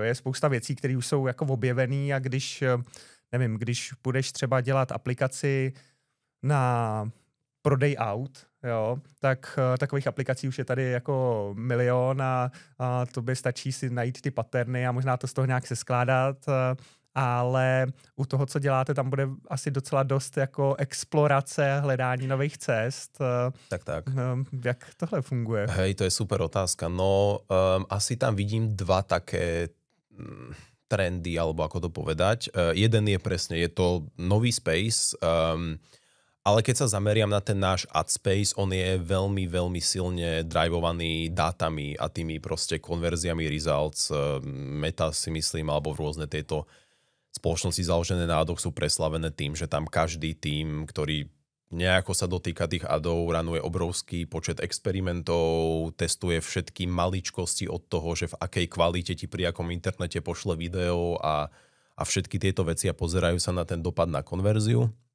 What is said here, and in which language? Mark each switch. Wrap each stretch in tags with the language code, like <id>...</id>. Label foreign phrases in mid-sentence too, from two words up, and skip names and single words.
<cs>Je spousta věcí, které už jsou jako objevený a když budeš třeba dělat aplikaci na prodej aut, jo, tak takových aplikací už je tady jako milion a tobě stačí si najít ty patterny a možná to z toho nějak seskládat ale u toho, co děláte, tam bude asi docela dost jako explorace, hledání nových cest. Tak. Jak tohle funguje?</cs> <sk>Hej, to je super otázka. No, asi tam vidím dva také trendy, alebo ako to povedať. Jeden je presne, je to nový space, ale keď sa zameriam na ten náš</sk> <en>ad space,</en> <sk>on je veľmi, veľmi silne drivovaný dátami a tými proste konverziami results. Meta si myslím, alebo rôzne tieto spoločnosti založené na adoch sú preslavené tým, že tam každý tím, ktorý nejako sa dotýka tých adov, ranuje obrovský počet experimentov, testuje všetky maličkosti od toho, že v akej kvalite ti pri akom internete pošle video a všetky tieto veci a pozerajú sa na ten dopad na konverziu.</sk>